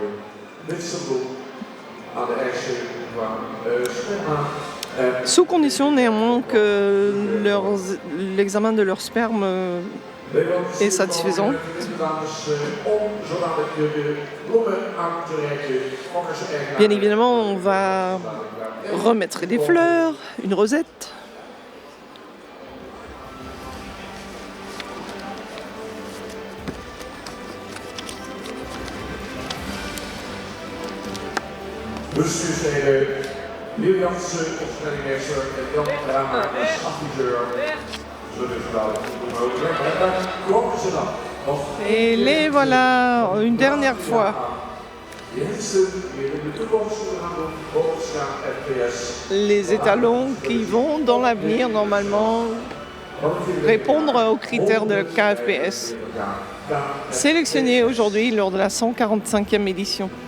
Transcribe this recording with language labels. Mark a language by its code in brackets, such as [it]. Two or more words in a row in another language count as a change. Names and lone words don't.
[fr] Sous condition néanmoins que l'examen de leur sperme est satisfaisant. Bien évidemment, on va remettre des fleurs, une rosette. [nl] Bestuursleden Leeuw Jansen, opstellingmeester en Jan Kramer, adviseur. Zullen we wel goed overleggen. Kloppen ze dan? [fr] Et les voilà une dernière fois. Les étalons qui vont dans l'avenir normalement répondre aux critères de KFPS. Sélectionnés aujourd'hui lors de la 145e édition.